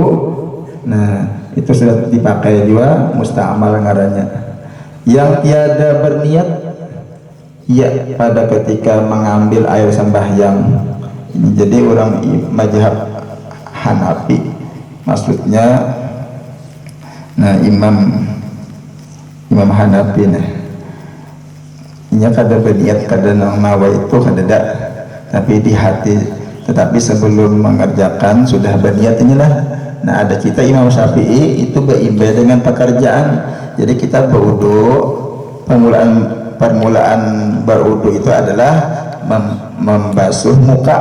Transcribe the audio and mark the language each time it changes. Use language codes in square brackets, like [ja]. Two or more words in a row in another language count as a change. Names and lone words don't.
[bjn] Nah itu sudah dipakai juga mustamal ngarannya. [id] Yang tiada berniat ya pada ketika mengambil air sembahyang. [bjn] Jadi orang mazhab Hanafi maksudnya, nah Imam Hanafi nih nya kada berniat, kada nawa itu kada ada, tapi di hati. [id] Tetapi sebelum mengerjakan sudah berniat inilah. Nah ada kita Imam Syafi'i itu beribadah dengan pekerjaan. Jadi kita berwudu, permulaan berwudu itu adalah membasuh muka.